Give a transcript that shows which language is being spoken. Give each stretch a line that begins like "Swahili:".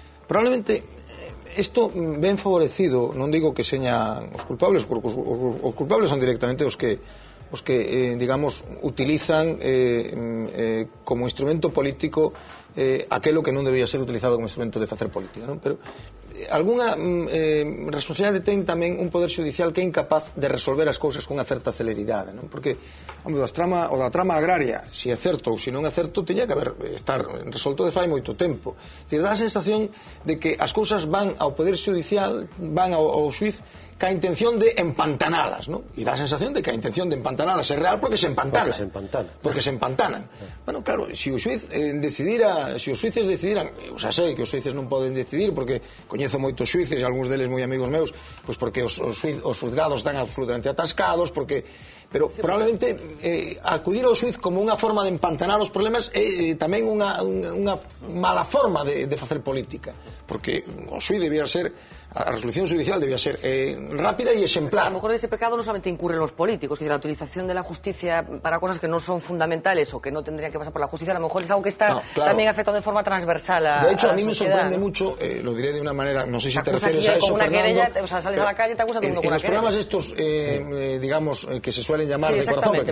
Galician: Probablemente isto ben favorecido, non digo que señan os culpables, porque os culpables son directamente os que digamos, utilizan como instrumento político aquelo que non debía ser utilizado como instrumento de facer política, non? Pero algunha responsabilidade ten tamén un poder judicial que é incapaz de resolver as cousas con unha certa celeridade, non? Porque o da trama agraria, se é certo ou se non é certo, teña que estar resolto de fai moito tempo. Dá a sensación de que as cousas van ao poder judicial, van ao xuiz ca intención de empantanalas, ¿no? E dá a sensación de que a intención de empantanalas é real porque se empantanan. Porque se empantanan. Bueno, claro, se o xuiz decidira, se os xuices decidiran, eu xa sei que os xuices non poden decidir porque coñezo moitos xuices e algúns deles moi amigos meus, pois porque os xulgados están absolutamente atascados, porque pero probablemente acudir ao xuiz como unha forma de empantanar os problemas é tamén unha mala forma de facer política, porque o xuiz debía ser, a resolución judicial debía ser rápida y exemplar.
Spanish: A lo mejor ese pecado no solamente incurren los políticos, que la utilización de la justicia para cosas que no son fundamentales o que no tendrían que pasar por la justicia, a lo mejor es algo que está también afectando de forma transversal a la sociedad. De hecho, a mí me sorprende mucho, lo diré de una manera, no sé si te refieres a eso, Fernando. Querella, o sea, sales a la calle y te acusan de un en los programas estos, digamos, que se suelen llamar de corazón, porque,